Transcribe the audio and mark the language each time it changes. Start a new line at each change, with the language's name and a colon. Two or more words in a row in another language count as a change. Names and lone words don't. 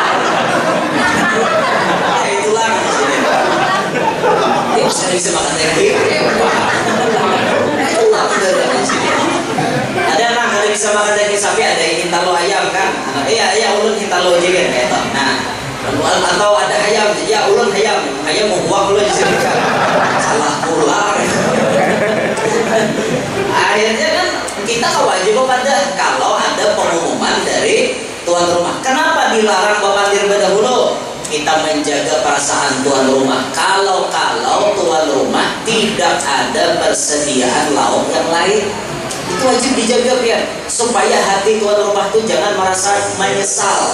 Indonesian: Ya tulang di sini. Dia bisa makan daging. Tulang di sini. Ada anak kada bisa makan daging sapi, ada yang hintalo ayam kan?
Banjar: Iya ulun hintalo aja kan kayak itu. Nah. Atau ada ayam, ya ulun ayam mau buang ulun di sini kan,
Indonesian: salah pula. Akhirnya kan kita kewajiban pada kalau ada pengumuman dari tuan rumah. Kenapa dilarang memandir dahulu? Kita menjaga perasaan tuan rumah. Kalau tuan rumah tidak ada persediaan lauk yang lain, itu wajib dijaga biar supaya hati tuan rumah itu jangan merasa menyesal.